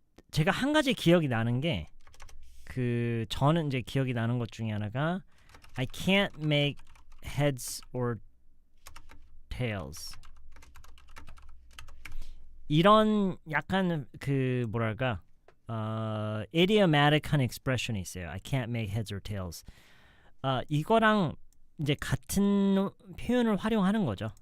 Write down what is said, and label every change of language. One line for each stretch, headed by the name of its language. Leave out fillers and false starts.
Korean: 제가 한 가지 기억이 나는 게 저는 이제 기억이 나는 것 중에 하나가
English: I can't make heads or tails.
Korean: 이런 약간 뭐랄까 idiomatic한 expression이 있어요.
English: I can't make heads or tails.
Korean: 이거랑 이제 같은 표현을 활용하는 거죠.